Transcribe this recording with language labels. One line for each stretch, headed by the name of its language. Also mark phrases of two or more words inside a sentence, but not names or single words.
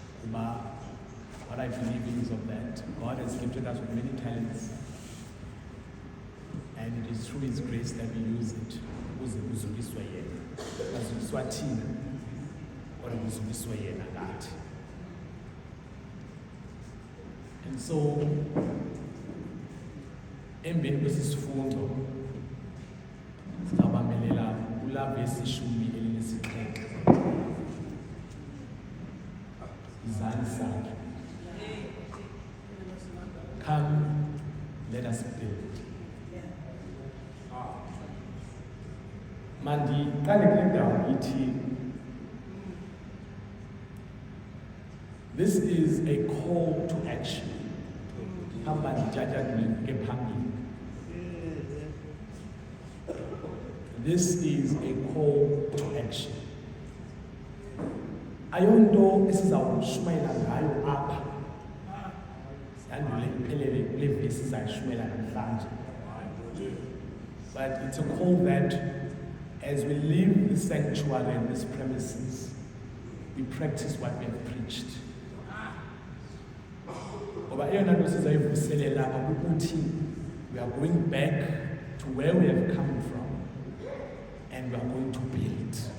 English: But what I believe in is of that God has gifted us with many talents, and it is through His grace that we use it. And so,
Xhosa: emveni kwesifundo sizawubambelela kula vesi 17 izandla zakhe.
English: Come, let us build.
Xhosa: Mandiqale kule ndawo ithi,
English: this is a call to action.
Xhosa: Hamba ndijajadule ke phambili.
English: This is a call to action.
Xhosa: Ayonto esizawushumayela ngayo apha. Siyandule iphelele kule vesi sizayishumayela namhlanje.
English: But it's a call that as we leave the sanctuary and these premises, we practice what we have preached. We are going back to where we have come from, and we are going to build.